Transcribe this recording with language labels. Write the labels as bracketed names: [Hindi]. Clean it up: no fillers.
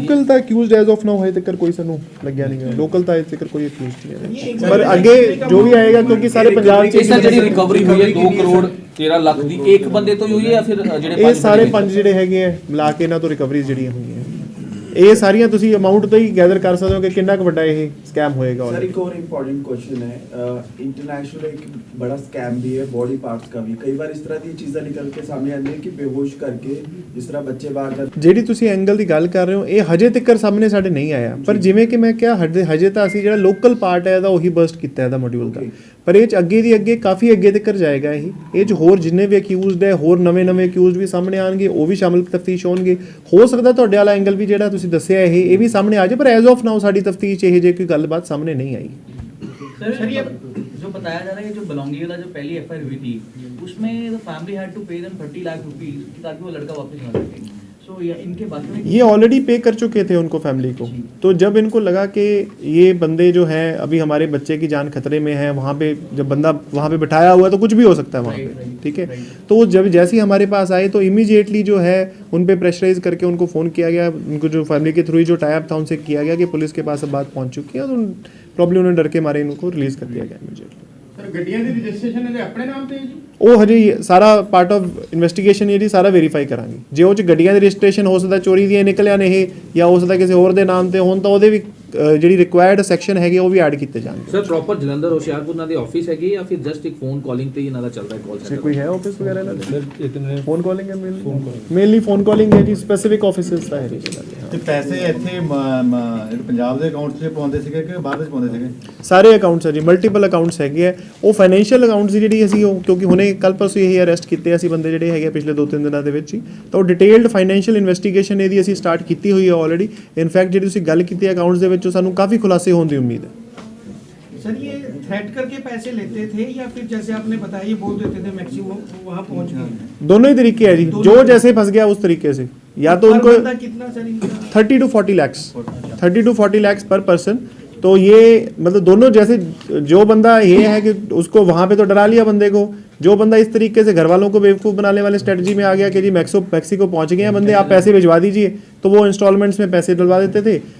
[Punjabi] Local ਤਾਂ accused as of now ਹਜੇ ਤੱਕ ਕੋਈ ਸਾਨੂੰ ਲੱਗਿਆ ਨਹੀਂ ਹੈ। ਲੋਕਲ ਤਾਂ ਹਜੇ ਤੱਕ ਕੋਈ ਅਕਿਊਜ਼ਡ ਨਹੀਂ ਹੈ, ਪਰ ਅੱਗੇ ਜੋ ਵੀ ਆਏਗਾ, ਕਿਉਂਕਿ ਸਾਰੇ ਪੰਜਾਬ 'ਚ ਇਸ ਦਾ ਜਿਹੜੀ ਰਿਕਵਰੀ ਹੋਈ ਹੈ 2 ਕਰੋੜ 13 ਲੱਖ ਦੀ, ਇੱਕ ਬੰਦੇ ਤੋਂ ਹੀ ਹੋਈ ਹੈ ਜਾਂ ਫਿਰ ਜਿਹੜੇ ਇਹ ਸਾਰੇ 5 ਜਿਹੜੇ ਹੈਗੇ ਆ ਮਿਲਾ ਕੇ ਇਹਨਾਂ ਤੋਂ ਰਿਕਵਰੀਜ਼ ਜਿਹੜੀਆਂ ਹੋਈਆਂ, ਇਹ ਸਾਰੀਆਂ ਤੁਸੀਂ ਅਮਾਉਂਟ ਤੋਂ ਹੀ ਗੈਦਰ ਕਰ ਸਕਦੇ ਹੋ ਕਿ ਕਿੰਨਾ ਕੁ ਵੱਡਾ ਇਹ ਸਕੈਮ ਹੋਏਗਾ। [Hindi] सर एक और इम्पोर्टेंट क्वेश्चन है, इंटरनेशनल एक बड़ा स्कैम भी है बॉडी पार्ट्स का भी। कई बार इस तरह की चीज़ें निकल के सामने आती है कि बेहोश करके जिस तरह बच्चे बाहर जाते। [Punjabi] ਜਿਹੜੀ ਤੁਸੀਂ ਐਂਗਲ ਦੀ ਗੱਲ ਕਰ ਰਹੇ ਹੋ, ਇਹ ਹਜੇ ਤੱਕ ਸਾਹਮਣੇ ਸਾਡੇ ਨਹੀਂ ਆਇਆ, ਪਰ ਜਿਵੇਂ ਕਿ ਮੈਂ ਕਿਹਾ ਹਜੇ ਤਾਂ ਅਸੀਂ ਜਿਹੜਾ ਲੋਕਲ ਪਾਰਟ ਹੈ ਇਹਦਾ ਉਹੀ ਬਰਸਟ ਕੀਤਾ ਇਹਦਾ ਮੋਡਿਊਲ ਦਾ, ਪਰ ਇਹ 'ਚ ਅੱਗੇ ਦੀ ਅੱਗੇ ਕਾਫੀ ਅੱਗੇ ਤੱਕ ਜਾਏਗਾ। ਇਹ 'ਚ ਹੋਰ ਜਿੰਨੇ ਵੀ ਅਕਿਊਜ਼ਡ ਹੈ, ਹੋਰ ਨਵੇਂ ਅਕਿਊਜ਼ਡ ਵੀ ਸਾਹਮਣੇ ਆਣਗੇ, ਉਹ ਵੀ ਸ਼ਾਮਲ ਤਫਤੀਸ਼ ਹੋਣਗੇ। ਹੋ ਸਕਦਾ ਤੁਹਾਡੇ ਵਾਲਾ ਐਂਗਲ ਵੀ ਜਿਹੜਾ ਤੁਸੀਂ ਦੱਸਿਆ ਇਹ ਵੀ ਸਾਹਮਣੇ ਆ ਜਾਏ, ਪਰ ਐਜ਼ ਆਫ ਨਾਓ ਸਾਡੀ ਤਫਤੀਸ਼ ਇਹ ਜੇ ਕੋਈ ਗੱਲਬਾਤ ਸਾਹਮਣੇ [Hindi] नहीं आई। सर ये जो बताया जा रहा है, जो बलौंगी वाला जो पहली एफआईआर हुई थी, उसमें [English] the family had to pay them [Hindi] 30 lakh rupees ताकि वो लड़का वापस ना सके। सो इनके बाद में ये ऑलरेडी पे कर चुके थे उनको, फैमिली को। तो जब इनको लगा कि ये बंदे जो हैं अभी हमारे बच्चे की जान खतरे में है, वहाँ पे जब बंदा वहाँ पे बिठाया हुआ है तो कुछ भी हो सकता है वहाँ पे, ठीक है। तो जब जैसे ही हमारे पास आए तो इमीडिएटली जो है उन पे प्रेशराइज करके उनको फ़ोन किया गया, उनको जो फैमिली के थ्रू जो टाइप था उनसे किया गया कि पुलिस के पास अब बात पहुँच चुकी है, तो प्रॉब्लम उन्हें डर के मारे इनको रिलीज़ कर दिया गया इमीडिएटली। [Punjabi] ਸਰ ਗੱਡੀਆਂ ਦੀ ਰਜਿਸਟ੍ਰੇਸ਼ਨ ਇਹਦੇ ਆਪਣੇ ਨਾਮ ਤੇ ਹੈ ਜੀ? ਉਹ ਹਜੇ ਸਾਰਾ ਪਾਰਟ ਆਫ ਇਨਵੈਸਟੀਗੇਸ਼ਨ ਜਿਹੜੀ ਸਾਰਾ ਵੈਰੀਫਾਈ ਕਰਾਂਗੇ। ਜੇ ਉਹ 'ਚ ਗੱਡੀਆਂ ਦੀ ਰਜਿਸਟ੍ਰੇਸ਼ਨ ਹੋ ਸਕਦਾ ਚੋਰੀ ਦੀਆਂ ਨਿਕਲਿਆ ਨੇ ਇਹ, ਜਾਂ ਹੋ ਸਕਦਾ ਕਿਸੇ ਹੋਰ ਦੇ ਨਾਮ ਤੇ ਹੋਣ, ਤਾਂ ਉਹਦੇ ਵੀ ਜਿਹੜੀ ਰਿਕੁਆਇਰਡ ਸੈਕਸ਼ਨ ਹੈਗੇ ਉਹ ਵੀ ਐਡ ਕੀਤੇ ਜਾਣਗੇ। ਸਰ ਪ੍ਰੋਪਰ ਜਲੰਧਰ ਹੁਸ਼ਿਆਰਪੁਰ ਨਾਲ ਦੇ ਆਫਿਸ ਹੈਗੇ ਜਾਂ ਫਿਰ ਜਸਟ ਇੱਕ ਫੋਨ ਕਾਲਿੰਗ ਤੇ ਹੀ ਇਹਨਾਂ ਦਾ ਚੱਲਦਾ ਹੈ ਕਾਲ ਸੈਂਟਰ? ਕੋਈ ਹੈ ਆਫਿਸ ਵਗੈਰਾ ਇਹਨਾਂ ਦੇ? ਫੋਨ ਕਾਲਿੰਗ ਹੈ ਮੇਨਲੀ ਫੋਨ ਕਾਲਿੰਗ ਹੈ ਜੀ, ਸਪੈਸੀਫਿਕ ਆਫਿਸਸ ਤਾਂ ਹੈ ਨਹੀਂ। ਤੇ ਪੈਸੇ ਇੱਥੇ ਪੰਜਾਬ ਦੇ ਅਕਾਊਂਟ 'ਚ ਪਾਉਂਦੇ ਸੀਗੇ ਕਿ ਬਾਹਰ ਵਿੱਚ ਪਾਉਂਦੇ ਸੀਗੇ? ਸਾਰੇ ਅਕਾਊਂਟਸ ਹੈ ਜੀ, ਮਲਟੀਪਲ ਅਕਾਊਂਟਸ ਹੈਗੇ ਆ। ਉਹ ਫਾਈਨੈਂਸ਼ੀਅਲ ਅਕਾਊਂਟਸ ਦੀ ਜਿਹੜੀ ਅਸੀਂ ਉਹ ਕਿਉਂਕਿ ਹੁਣੇ ਕੱਲ ਪਰਸੋਂ ਇਹ ਅਰੈਸਟ ਕੀਤੇ ਅਸੀਂ ਬੰਦੇ ਜਿਹੜੇ ਹੈਗੇ ਪਿਛਲੇ 2-3 ਦਿਨਾਂ ਦੇ ਵਿੱਚ ਹੀ, ਤਾਂ ਉਹ ਡਿਟੇਲਡ ਫਾਈਨੈਂਸ਼ੀਅਲ ਇਨਵੈਸਟੀਗੇਸ਼ਨ ਇਹਦੀ ਅਸੀਂ ਸਟਾਰਟ ਕੀਤੀ ਹੋਈ ਹੈ ਆਲਰੇਡੀ। ਇਨਫੈਕਟ ਜਿਹੜੀ ਤੁਸੀਂ ਗੱਲ ਕੀਤੀ ਅਕਾਊਂਟਸ ਦੇ ਵਿੱਚ ਸਾਨੂੰ ਕਾਫੀ ਖੁਲਾਸੇ ਹੋਣ ਦੀ ਉਮੀਦ ਹੈ। [Hindi] सर ये थ्रेट करके पैसे लेते थे या फिर जैसे आपने बताया ये बोल देते थे मैक्सिमम वहाँ पहुँच गए? दोनों ही तरीके हैं जी, जो जैसे फंस गया उस तरीके से, या तो पर उनको बंदा कितना सर इनका? [English] 30 to 40 lakhs [Hindi] 30 to 40 lakhs पर पर्सन। तो ये मतलब दोनों जैसे जो बंदा ये है कि उसको वहाँ पे तो डरा लिया बंदे को, जो बंदा इस तरीके से घर वालों को बेवकूफ़ बनाने वाले स्ट्रेटजी में आ गया कि जी मैक्सिको पहुँच गए हैं बंदे, आप पैसे भिजवा दीजिए, तो वो इंस्टॉलमेंट्स में पैसे डलवा देते थे।